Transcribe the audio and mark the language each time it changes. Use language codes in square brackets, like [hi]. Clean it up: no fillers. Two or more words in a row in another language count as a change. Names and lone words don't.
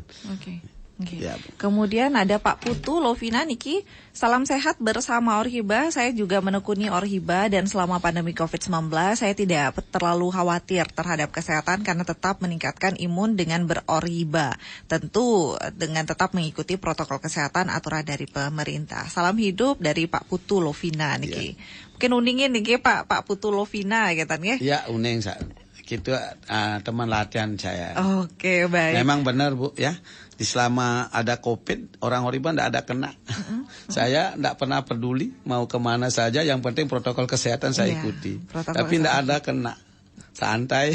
[id] Oke. Ya. Kemudian ada Pak Putu Lovina Niki, salam sehat bersama Orhiba. Saya juga menekuni Orhiba dan selama pandemi COVID-19 saya tidak terlalu khawatir terhadap kesehatan karena tetap meningkatkan imun dengan berorhiba. Tentu dengan tetap mengikuti protokol kesehatan aturan dari pemerintah. Salam hidup dari Pak Putu Lovina Niki. Ya. Mungkin uningin Niki Pak Putu Lovina gitu ya. Ya, uning gitu teman latihan saya. Oke, baik. Memang benar Bu ya. Di selama ada COVID, orang horiba tidak ada kena. Saya tidak pernah peduli mau kemana saja, yang penting protokol kesehatan saya ikuti. Tapi tidak ada kena. Santai.